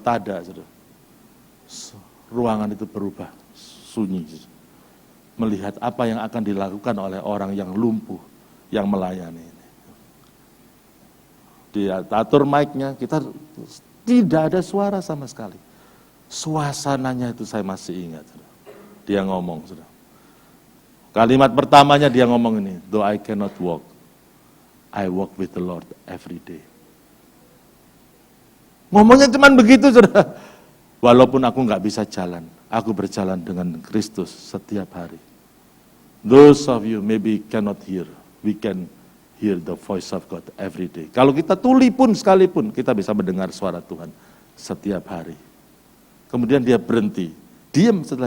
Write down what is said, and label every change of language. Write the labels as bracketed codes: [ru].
[id] Tada, ruangan itu berubah sunyi, melihat apa yang akan dilakukan oleh orang yang lumpuh, yang melayani. Dia atur mic-nya, kita tidak ada suara sama sekali. Suasananya itu saya masih ingat. Dia ngomong, saudara. Kalimat pertamanya dia ngomong ini, [en] though I cannot walk, I walk with the Lord every day. [id] Ngomongnya cuma begitu, saudara. Walaupun aku nggak bisa jalan, aku berjalan dengan Kristus setiap hari. [en] Those of you maybe cannot hear, we can hear the voice of God every day. [id] Kalau kita tuli pun sekalipun, kita bisa mendengar suara Tuhan setiap hari. Kemudian dia berhenti, diam setelah